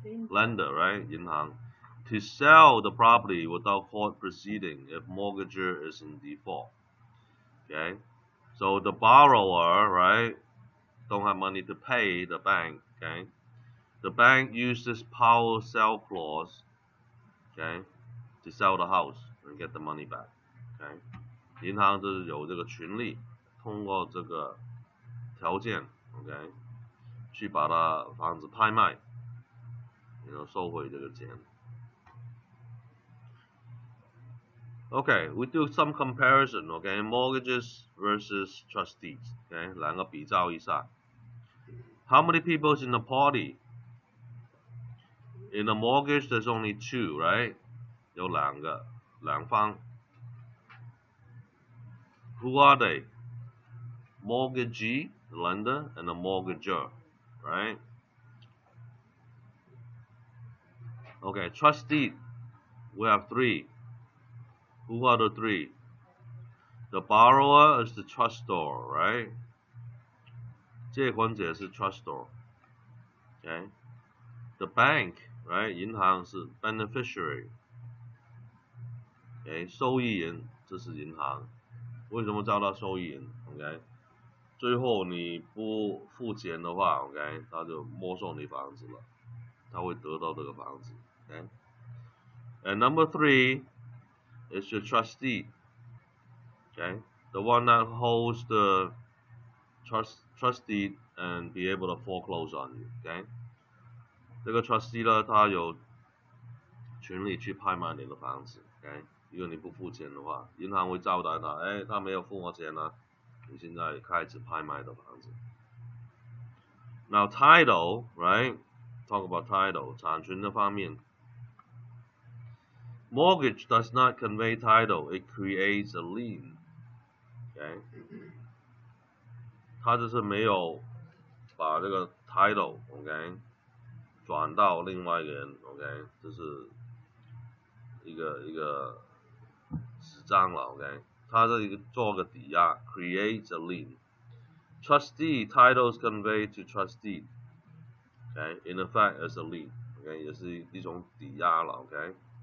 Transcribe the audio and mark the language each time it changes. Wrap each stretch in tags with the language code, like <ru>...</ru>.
<en>Lender, right? 银行 to sell the property without court proceeding if mortgager is in default. Okay, so the borrower, right, don't have money to pay the bank. Okay, the bank uses power sell clause, okay, to sell the house and get the money back.</en> <zh>Okay, 银行就是有这个权利，通过这个条件 ，OK， 去把它房子拍卖，然后收回这个钱。</zh> <en>Okay, we do some comparison, okay, mortgages versus trustees, okay,</en> <zh>两个比较一下。</zh> <en>How many people in the party? In a mortgage, there's only 2, right?</en> <zh>有两方。</zh> <en>Who are they? Mortgagee, the lender, and the mortgager, right? Okay, trustee, we have 3. Who are the 3? The borrower is the trustor, right?</en> <zh>借款者是</zh> <en>trustor, okay? The bank, right?</en> <zh>银行是</zh> <en>beneficiary, okay?</en> <zh>受益人这是银行，为什么叫它受益人 ？OK， 最后你不付钱的话 ，OK， 他就没收你房子了，他会得到这个房子 ，OK。</zh> <en>And number 3 is your trustee, okay, the one that holds the trust deed and be able to foreclose on you, okay。</en> <zh>这个 trustee 呢，他有权利去拍卖你的房子 ，OK。如果你不付钱的话，银行会交代他，哎，他没有付我钱啊，你现在开始拍卖的房子。</zh> <en>Now title, right? Talk about title,</en> <zh>产权的方面。</zh> <en>Mortgage does not convey title, it creates a lien. Okay?</en> <zh>它就是没有把这个 title, OK, 转到另外一个人 ，OK， 这是一个纸张了 ，OK， 它这个做个抵押 ，</zh> <en>creates a lien. Trustee titles convey to trustee, okay, in effect as a lien,</en> <zh>，OK 也是一种抵押了 ，OK。</zh>